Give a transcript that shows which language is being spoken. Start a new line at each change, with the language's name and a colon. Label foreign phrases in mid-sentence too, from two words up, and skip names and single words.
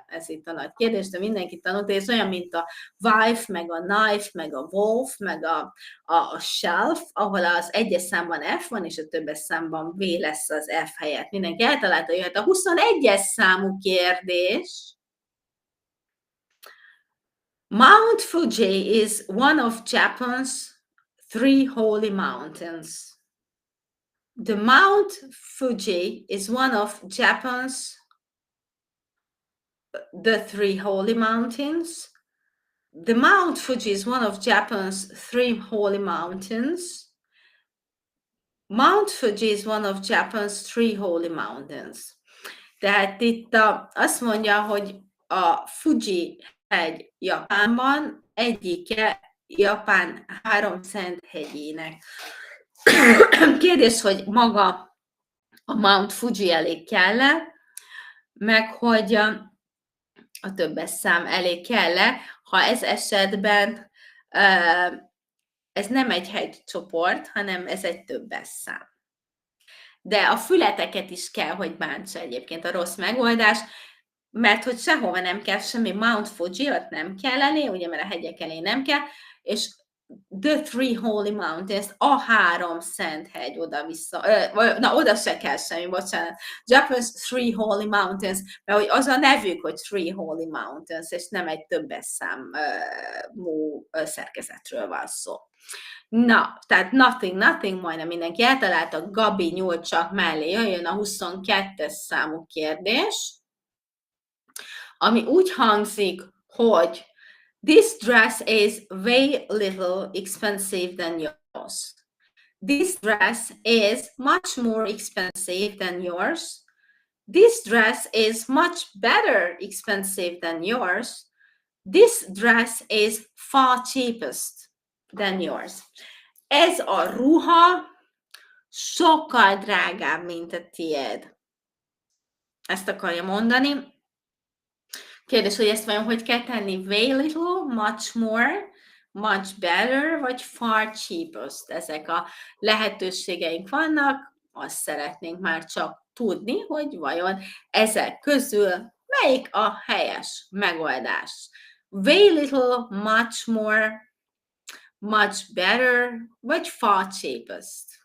Hungarian: Ez itt a nagy kérdés, de mindenki tanult, ez olyan, mint a wife, meg a knife, meg a wolf, meg a shelf, ahol az egyes számban F van, és a többes számban V lesz az F helyett. Mindenki eltalálta, jöhet a 21-es számú kérdés.
English: Mount Fuji is one of Japan's 3 holy mountains. The Mount Fuji is one of Japan's the 3 holy mountains. The Mount Fuji is one of Japan's 3 holy mountains. Mount Fuji is one of Japan's 3 holy mountains.
Hungarian: Tehát itt azt mondja, hogy a Fuji hegy Japánban egyike Japán 3 szent hegyének. Kérdés, hogy maga a Mount Fuji elég kell-e, meg hogy a többes szám elég kell-e, ha ez esetben ez nem egy hegycsoport, hanem ez egy többes szám. De a fületeket is kell, hogy bántsa egyébként a rossz megoldás, mert hogy sehova nem kell semmi, Mount Fuji, ott nem kell elé, ugye, mert a hegyek elé nem kell, és
English: the 3 holy mountains,
Hungarian: a 3 szent hegy oda-vissza, na oda se kell semmi, bocsánat.
English: Japan's 3 holy mountains,
Hungarian: mert hogy az a nevük, hogy
English: 3 holy mountains,
Hungarian: és nem egy többes számú szerkezetről van szó. Na, tehát nothing, majdnem mindenki eltalálta, Gabi nyúlt csak mellé, jöjjön a 22-es számú kérdés, ami úgy hangzik, hogy
English: this dress is way little expensive than yours. This dress is much more expensive than yours. This dress is much better expensive than yours. This dress is far cheapest than yours.
Hungarian: Ez a ruha sokkal drágább, mint a tiéd. Ezt akarja mondani. Kérdés, hogy ezt vajon hogy kell tenni?
English: Way little, much more, much better, vagy far cheapest.
Hungarian: Ezek a lehetőségeink vannak, azt szeretnénk már csak tudni, hogy vajon ezek közül melyik a helyes megoldás.
English: Way little, much more, much better, vagy far cheapest.